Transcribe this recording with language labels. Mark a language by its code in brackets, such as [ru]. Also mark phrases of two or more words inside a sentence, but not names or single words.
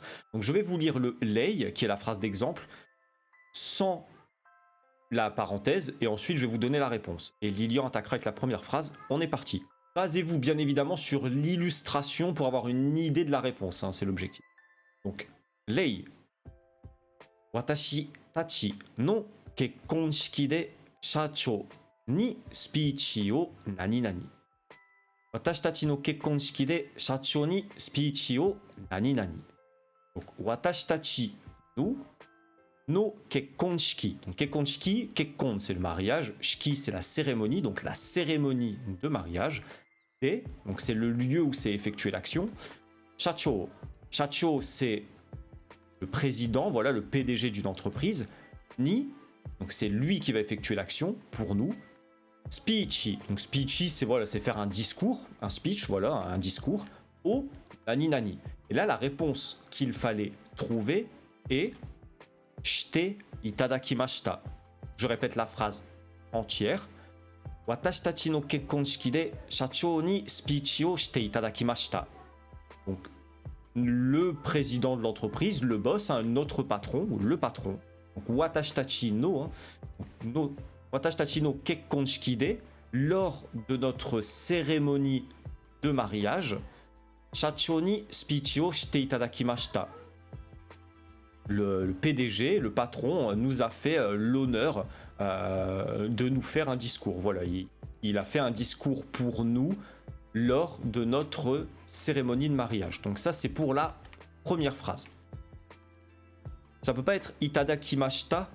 [fr] Donc je vais vous lire le lay, qui est la phrase d'exemple, sans la parenthèse. Et ensuite je vais vous donner la réponse. Et Lilian attaquera avec la première phrase. On est parti. Basez-vous bien évidemment sur l'illustration pour avoir une idée de la réponse, hein, c'est l'objectif. Donc, lei. [ja] 私たちの結婚式で社長にスピーチを何々. 私たちの結婚式で社長にスピーチを何々. [fr] Donc, [ja] 私たちの結婚式. [fr] Donc, kekkonshiki, kekkon c'est le mariage, shiki c'est la cérémonie, donc la cérémonie de mariage. Et, donc c'est le lieu où s'est effectuée l'action. Shacho. Shacho, c'est le président, voilà, le PDG d'une entreprise. Ni, donc c'est lui qui va effectuer l'action pour nous. Speechy. Donc speechy, c'est voilà, c'est faire un discours, un speech, voilà, un discours. [ja] を何々. [fr] Et là, la réponse qu'il fallait trouver est [ja] して頂きました. [fr] Je répète la phrase entière. [ja] 私たちの結婚式で社長にスピーチをして頂きました. [fr] Donc, le président de l'entreprise, le boss, hein, notre patron, ou le patron. Donc, [ja] 私たちの、hein、私たちの結婚式で, [fr] lors de notre cérémonie de mariage, [ja] 社長にスピーチをして頂きました. [fr] Le PDG, le patron, nous a fait l'honneur de nous faire un discours. Voilà, il a fait un discours pour nous lors de notre cérémonie de mariage. Donc ça, c'est pour la première phrase. Ça peut pas être itadakimashita.